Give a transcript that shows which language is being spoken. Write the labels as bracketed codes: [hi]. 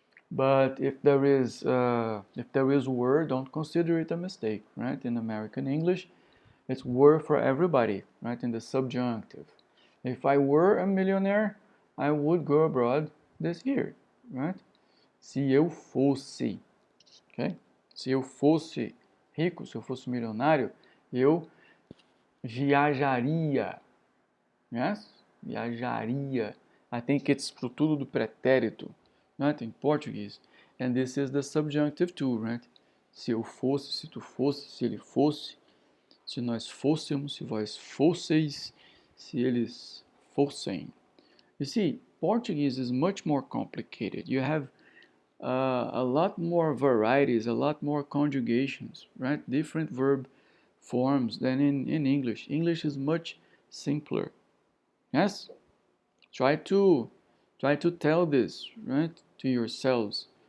[en] But if there is were, don't consider it a mistake, right? In American English, it's were for everybody, right? In the subjunctive. If I were a millionaire, I would go abroad this year, right? [pt] Se eu fosse, okay? Se eu fosse rico, se eu fosse milionário, eu viajaria. [en] Yes? [pt] Viajaria. [en] I think it's [pt] pro tudo do pretérito, [en] right? [pt] Em português. [en] And this is the subjunctive too, right? [pt] Se eu fosse, se tu fosse, se ele fosse, se nós fôssemos, se vós fosseis, se eles fossem. [en] You see, Portuguese is much more complicated. You have a lot more varieties, a lot more conjugations, right? Different verb forms than in English. English is much simpler. Yes? Try to tell this, right, to yourselves.